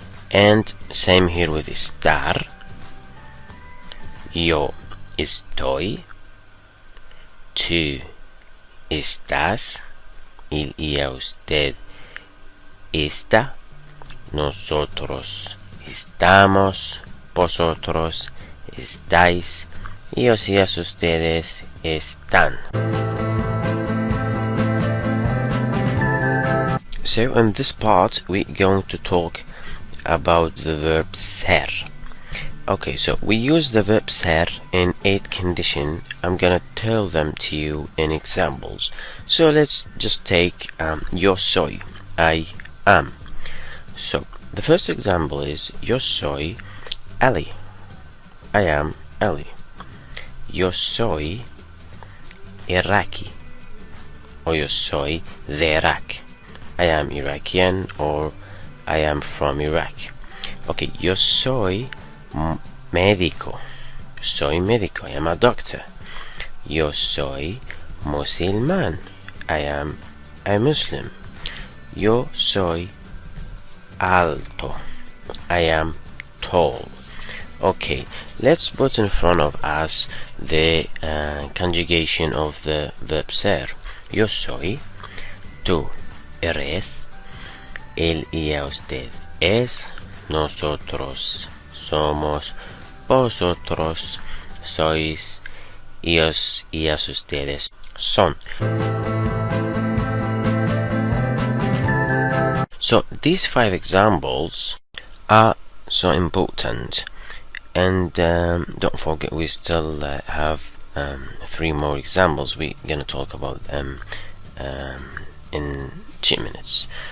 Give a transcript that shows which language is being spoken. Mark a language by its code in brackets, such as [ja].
[en] And same here with estar. [es] Yo estoy, tú estás, él ella usted está, nosotros estamos, vosotros estáis, ellos y ustedes están. [en] So in this part we're going to talk about the verb ser. Okay, so we use the verb ser in 8 conditions. I'm gonna tell them to you in examples. So let's just take [es] yo soy, [en] I am. So the first example is [es] yo soy Ali. [en] I am Ali. [es] Yo soy Iraqi, or yo soy de Iraq. [en] I am Iraqian, or I am from Iraq. Okay, [es] yo soy médico. Soy médico. [en] I am a doctor. [es] Yo soy musulmán. [en] I am a Muslim. [es] Yo soy alto. [en] I am tall. Okay, let's put in front of us the conjugation of the verb ser. [es] Yo soy, tú eres, él ella usted es, nosotros somos, vosotros sois, ellos ellas ustedes son. [en] So these 5 examples are so important, and don't forget we still have 3 more examples. We're gonna talk about them in 2 minutes.